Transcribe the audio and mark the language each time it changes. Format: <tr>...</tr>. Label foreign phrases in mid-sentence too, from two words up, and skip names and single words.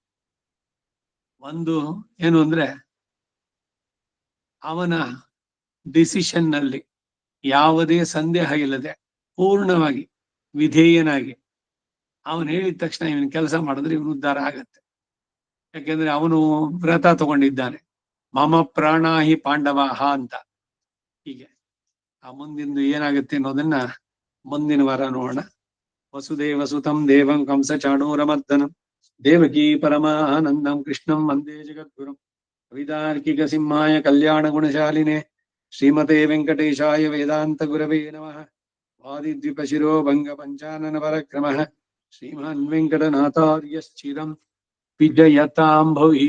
<kn>ಒಂದು ಏನು ಅಂದ್ರೆ, ಅವನ ಡಿಸಿಷನ್ ನಲ್ಲಿ ಯಾವುದೇ ಸಂದೇಹ ಇಲ್ಲದೆ ಪೂರ್ಣವಾಗಿ ವಿಧೇಯನಾಗಿ ಅವನು ಹೇಳಿದ ತಕ್ಷಣ ಇವನ್ ಕೆಲಸ ಮಾಡಿದ್ರೆ ಇವನು ಉದ್ಧಾರ ಆಗತ್ತೆ. ಯಾಕೆಂದ್ರೆ ಅವನು ವ್ರತ ತಗೊಂಡಿದ್ದಾನೆ,</kn> <sa>ಮಮ ಪ್ರಾಣಾಹಿ ಪಾಂಡವಾಹ</sa> <kn>ಅಂತ. ಹೀಗೆ ಆ ಮುಂದಿಂದು ಏನಾಗುತ್ತೆ ಅನ್ನೋದನ್ನ ಮುಂದಿನ ವಾರ ನೋಡೋಣ.</kn> <sa>वसुदेवसुतं देवं कंसचाणूरमर्दनं देवकी परमानन्दं कृष्णं वन्दे जगद्गुरुं कवितार्किकसिंहाय कल्याणगुणशालिने श्रीमते वेङ्कटेशाय वेदान्तगुरवे नमः। वादिद्विपशिरो भङ्गपञ्चाननपरक्रमः श्रीमान् वेङ्कटनाथार्यश्चिरं विजयतां भुवि।</sa>